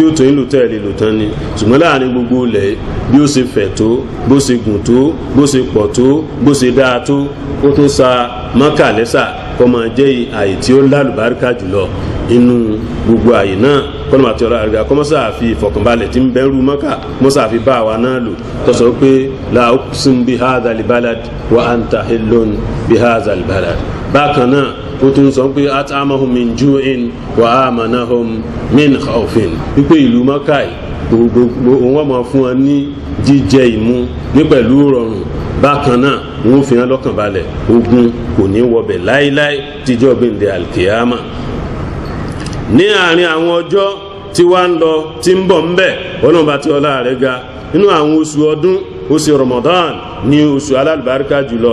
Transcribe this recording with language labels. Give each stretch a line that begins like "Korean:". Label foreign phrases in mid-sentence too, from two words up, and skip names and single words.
Yoruba: ó tó yín lò tẹ́lẹ̀ lò tán ni ṣùgbọ́n láàrin gbogbo ilẹ̀ bí ó ṣe fẹ̀ tó bó ṣe gùn tó bó ṣe pọ̀ tó bó ṣe dáa tó ó tún sa Mákà lẹ́sà kó máa jẹ́ àyè tí ó lálùbáríkà jùlọ inú gbogbo àyè náà kọ́nà àti ọ̀rọ̀ àrígá kọ́mọ́sá àfi ìfọ̀kànbalẹ̀ tí ń bẹ̀rù Mákà mọ́sá àfi bá wa náà lò tó sọ pé
Arabic: لا أقسم بهذا البلد وأنت حل بهذا البلد
Yoruba: bákan náà ó tún sọ pé
Arabic: أطعمهم من جوع وآمنهم من خوف
Yoruba: wípé ìlú Mákà gbogbo wọn máa fún wọn ní jíjẹ ìmu ní pẹ̀lú rọrùn bákan náà wọ́n fi hàn lọ́kàn balẹ̀ ogun kò ní wọbẹ̀ láíláí tíjọ́ gbẹ̀ǹdẹ̀ alkiyama. ní àárín àwọn ọjọ́ tí wá ń lọ tí ń bọ̀ ń bẹ̀ ọlọ́run bá tí ọlá rẹ̀ ga nínú àwọn oṣù ọdún oṣù Ramadan ní oṣù alálùbáríkà jùlọ.